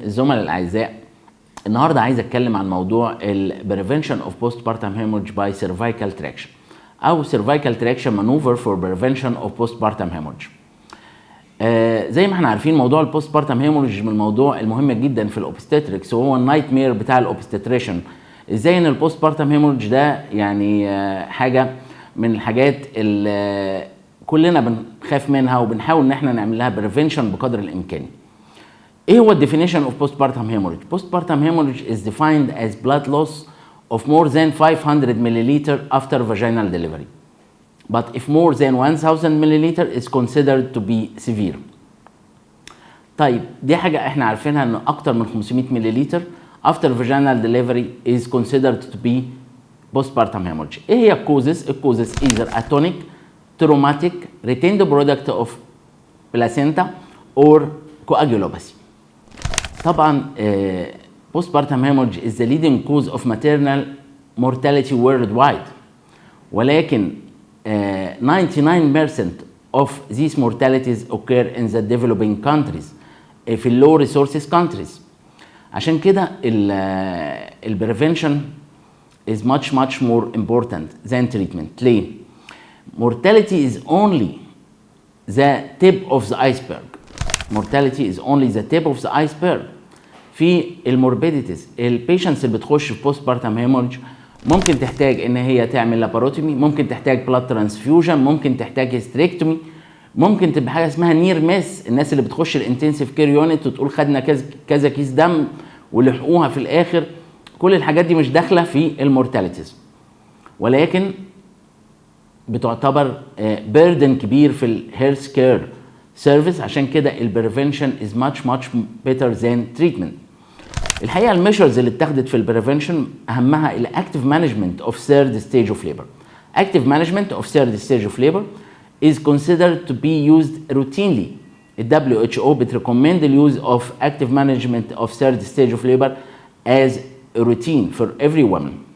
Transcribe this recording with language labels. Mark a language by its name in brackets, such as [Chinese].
[Arabic] الزملاء الاعزاء، النهارده عايز اتكلم عن موضوع ال [English] prevention of postpartum hemorrhage by cervical traction او cervical traction maneuver for prevention of postpartum hemorrhage. [Arabic] زي ما احنا عارفين موضوع البوستبارتم هيموريج من الموضوع المهم جدا في الاوبستاتريكس، وهو النايت مير بتاع الاوبستاتريشن. ازاي ان البوستبارتم هيموريج ده يعني حاجه من الحاجات اللي كلنا بنخاف منها وبنحاول ان احنا نعمل لها بريفنشن بقدر الامكان. ايه هو الديفينيشن اوف [English] postpartum hemorrhage؟ postpartum hemorrhage is defined as blood loss of more than 500 milliliter after vaginal delivery. But if more than 1000 milliliter is considered to be severe. [Arabic] طيب دي حاجة احنا عارفينها ان اكتر من 500 ملليلتر [English] after vaginal delivery is considered to be postpartum hemorrhage. [Arabic] ايه هي الكوزز؟ الكوزز [English] either atonic, traumatic, retained product of placenta or coagulopathy. طبعا postpartum hemorrhage is the leading cause of maternal mortality worldwide. ولكن 99% of these mortalities occur in the developing countries في low resources countries. [Arabic] عشان كده ال [English] prevention is much more important than treatment. ليه؟ Mortality is only the tip of the iceberg. Mortality is only the tip of the iceberg. [Arabic] في الموربيديتيز البيشنتس اللي بتخش في postpartum hemorrhage ممكن تحتاج ان هي تعمل لاباروتومي، ممكن تحتاج بلاد ترانسفيوجن، ممكن تحتاج هيستريكتومي، ممكن تبقى حاجه اسمها نير ميس. الناس اللي بتخش الانتنسيف كير يونت وتقول خدنا كذا كيس دم ولحقوها في الاخر. كل الحاجات دي مش داخله في المورتاليتيز، ولكن بتعتبر بيردن كبير في الهيلث كير سيرفيس. عشان كده [English] البريفنشن is much better than treatment. الحقيقه الميجرز [Arabic] اللي اتخذت في [English] البريفنشن اهمها الاكتيف management of third stage of labour. active management of third stage of labor is considered to be used routinely. ال WHO بتريكومند the use of active management of third stage of labor as a routine for every woman.